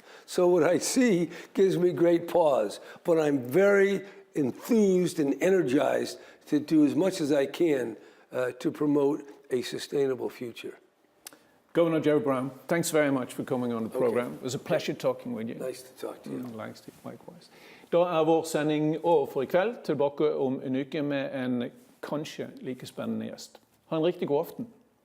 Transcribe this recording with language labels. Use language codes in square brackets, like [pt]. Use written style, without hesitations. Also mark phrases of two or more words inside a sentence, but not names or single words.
[en] So what I see gives me great pause, but I'm very enthused and energized to do as much as I can to promote a sustainable future. Governor Joe Brown, thanks very much for coming on the program. It was a pleasure talking with you. Nice to talk to you. Likewise. [no] Da vår sending over for I kveld, tilbake om en uke med en kanskje like spennende gjest. Ha en riktig god aften.